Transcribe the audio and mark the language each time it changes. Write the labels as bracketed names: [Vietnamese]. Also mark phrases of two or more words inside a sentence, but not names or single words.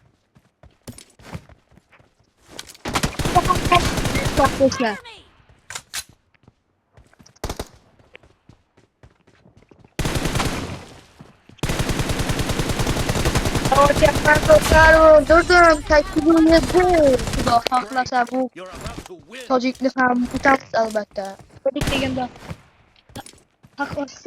[Uzbek] Stop do'stlar. Do'stlar, taklifim bu. Xudo xohlasa bu [English] You're about to win. [Uzbek] tojikni ham yutamiz albatta. Tojik deganda [English] Cover me!